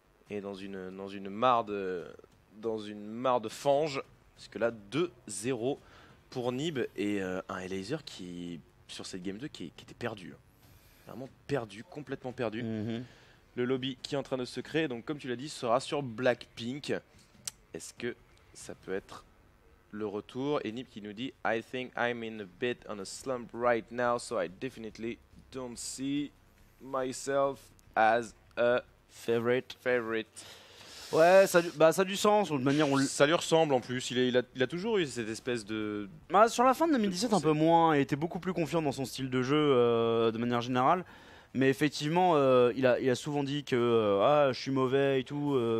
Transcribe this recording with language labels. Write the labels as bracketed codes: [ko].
[fr] Et dans une mare de fange, parce que là 2-0 pour Nib et un Elazer qui sur cette game 2 qui était perdu, vraiment perdu, complètement perdu. Le lobby qui est en train de se créer, donc comme tu l'as dit, sera sur Blackpink. Est-ce que ça peut être le retour? Et Nib qui nous dit [en] I think I'm in a bit on a slump right now, so I definitely don't see myself as a favorite. [fr] Ouais, ça a du sens, de manière ça lui ressemble en plus, il a toujours eu cette espèce de... sur la fin de 2017 un peu moins, il était beaucoup plus confiant dans son style de jeu de manière générale. Mais effectivement, il a souvent dit que je suis mauvais et tout.